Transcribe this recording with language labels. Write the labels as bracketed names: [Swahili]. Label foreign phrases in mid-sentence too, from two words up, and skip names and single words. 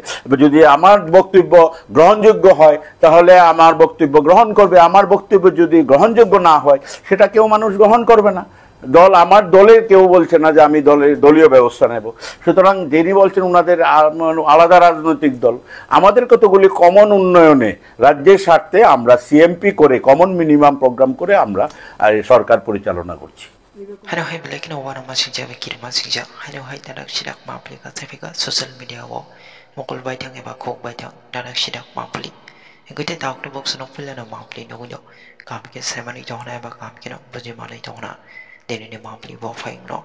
[Bangla] যদি আমার বক্তব্য গ্রহণযোগ্য হয় তাহলে আমার বক্তব্য গ্রহণ করবে, আমার বক্তব্য যদি গ্রহণযোগ্য না হয় সেটা কেউ মানুষ গ্রহণ করবে না। আমার দলের কেউ বলছে না যে আমি দলীয় ব্যবস্থা নেব। সুতরাং যিনি বলছেন ওনাদের আলাদা রাজনৈতিক দল, আমাদের কতগুলি কমন উন্নয়নে রাজ্যের স্বার্থে আমরা সিএমপি করে [English] common minimum programme [Bangla] করে আমরা সরকার পরিচালনা করছি। [Kok Borok] Hano hai belakina wana masingja bekir masingja hano hai tanak sidak mapli ka tafika [English] social media [Kok Borok] wo mokol baitang eba khok baitang tanak sidak mapli engite tauk ne box no pulana mapli no gunjo kam ke semani jona eba kam ke no buji malai jona deni ne mapli bo faing no